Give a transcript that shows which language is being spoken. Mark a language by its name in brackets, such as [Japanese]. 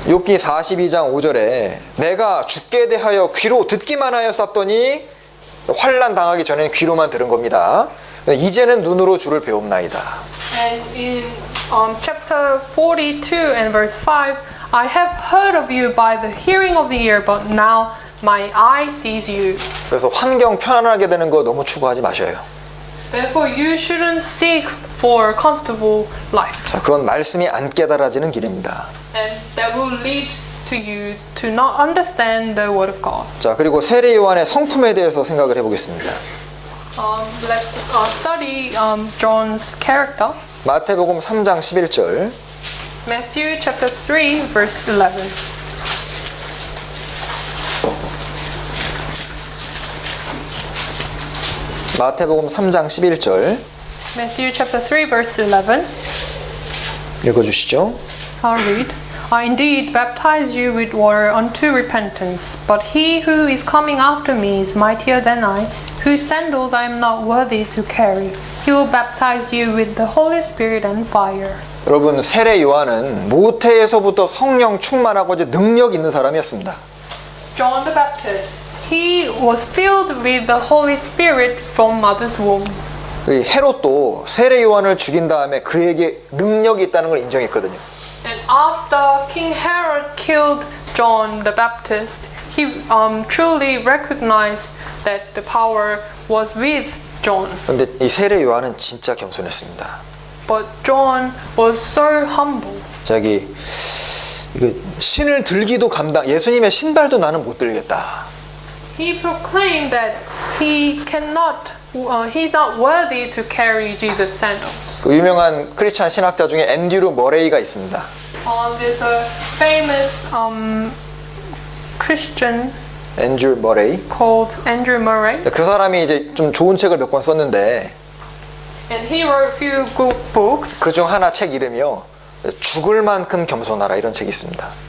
[Korean] 욥기 42장 5절에 내가 죽게 대하여 귀로 듣기만 하여 쌌더니 환난 당하기 전에는 귀로만 들은 겁니다. 이제는 눈으로 주를 배웁나이다. [English] And in chapter 42 and verse 5, I have heard of you by the hearing of the ear, but now my eye sees you. [Korean] 그래서 환경 편안하게 되는 거 너무 추구하지 마셔요. [English] Therefore, you shouldn't seek for comfortable life. [Korean] 자, 그건 말씀이 안 깨달아지는 길입니다. [English] And that will lead to you to not understand the word of God. [Korean] 자, 그리고 세례 요한의 성품에 대해서 생각을 해보겠습니다. [English] Let's study John's character. [Korean] 마태복음 3장 11절. [English] Matthew chapter 3 verse 11. [Korean] 마태복음 3장 11절 [English] Matthew chapter 3 verse 11. [Korean] 읽어주시죠. [English] I'll read. I indeed baptize you with water unto repentance, but he who is coming after me is mightier than I, whose sandals I am not worthy to carry. He will baptize you with the Holy Spirit and fire. [Korean] 여러분, 세례 요한은 모태에서부터 성령 충만하고 이제 능력 있는 사람이었습니다. [English] John the Baptist, he was filled with the Holy Spirit from mother's womb. [Korean] 이 헤롯도 세례 요한을 죽인 다음에 그에게 능력이 있다는 걸 인정했거든요. [English] And after King Herod killed John the Baptist, he truly recognized that the power was with John. [Korean] 근데 이 세례 요한은 진짜 겸손했습니다. [English] But John was so humble. [Korean] 자기 이거 신을 들기도 예수님의 신발도 나는 못 들겠다. [English] He proclaimed that he cannot, he's not worthy to carry Jesus' sandals. [Korean] 그 유명한 크리스찬 신학자 중에 앤드류 머레이가 있습니다. [English] There's a famous Christian [Korean] 앤드류 머레이. [English] called Andrew Murray, [Korean] 그 사람이 이제 좀 좋은 책을 몇 권 썼는데 [English] and he wrote a few good books. [Korean] 그 중 하나 책 이름이요. 죽을 만큼 겸손하라 이런 책이 있습니다.